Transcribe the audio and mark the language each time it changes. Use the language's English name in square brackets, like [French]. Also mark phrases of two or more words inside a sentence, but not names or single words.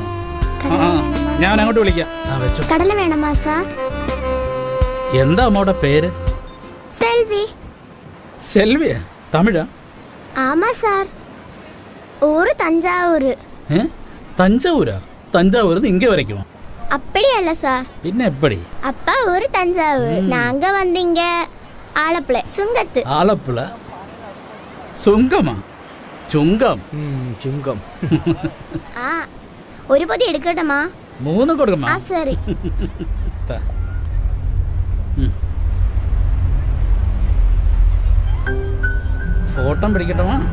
[Malayalam] ഞാൻ അങ്ങോട്ട് വിളിക്കാം. [Tamil] கடல வேணமா சார்? [Malayalam] എന്താ അമ്മയുടെ പേര്? സെൽവി. സെൽവിയ? തമിഴാ? [Tamil] ஆமா சார். ஊரு தஞ்சாவூர். [Malayalam] തഞ്ചാവൂരാ? തഞ്ചാവൂര് ഇങ്ങ വരയ്ക്കുമോ? [Tamil] அப்படியல்ல சார். [Malayalam] പിന്നെ എപ്പടി? [Tamil] அப்பா ஊரு தஞ்சாவூர், நாங்க வந்தீங்க ஆலப்புழை சுங்கத்து. [Malayalam] ആലപ്പുഴ ചുങ്കമാ? ചുങ്കം. ചുങ്കം. ആ ഒരു പൊതി എടുക്കട്ടമാ? 3 കൊടുക്കമാ? ആ സരി. ഫോട്ടോ പിടിക്കട്ടമാ?